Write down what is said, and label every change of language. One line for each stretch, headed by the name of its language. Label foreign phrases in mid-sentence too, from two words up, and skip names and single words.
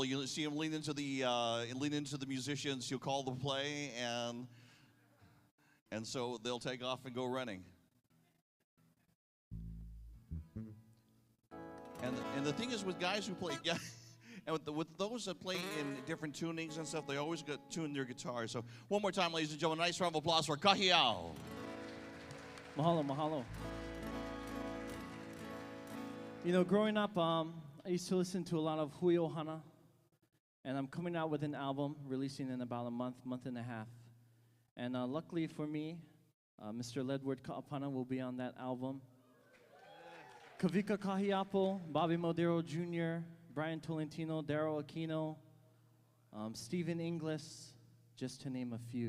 English: You see him lean into the musicians. He'll call the play, and so they'll take off and go running. And the thing is with guys who play, yeah, and with those that play in different tunings and stuff, they always tune their guitar. So one more time, ladies and gentlemen, nice round of applause for Kahiao.
Hawaiian: Mahalo, mahalo.
English: You know, growing up, I used to listen to a lot of Hui Ohana, and I'm coming out with an album, releasing in about a month and a half. And luckily for me, Mr. Ledward Ka'apana will be on that album. Kavika Kahiapo, Bobby Modero Jr., Brian Tolentino, Daryl Aquino, Stephen Inglis, just to name a few.